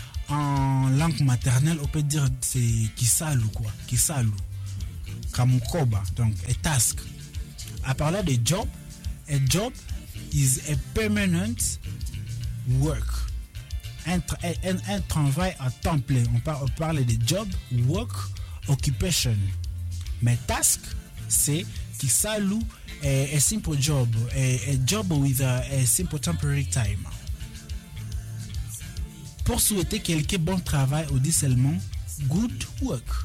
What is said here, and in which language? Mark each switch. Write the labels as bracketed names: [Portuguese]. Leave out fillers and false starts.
[French] En langue maternelle, on peut dire c'est kisalu quoi, kisalu, kamukoba, donc a task. À parler de job, [English] a job is a permanent work. [French] Un travail à temps plein, on parle de job, work, occupation. Mais task, c'est kisalu. [English] A simple job, a job with a simple temporary time. [French] Pour souhaiter quelqu'un bon travail, on dit seulement [English] good work.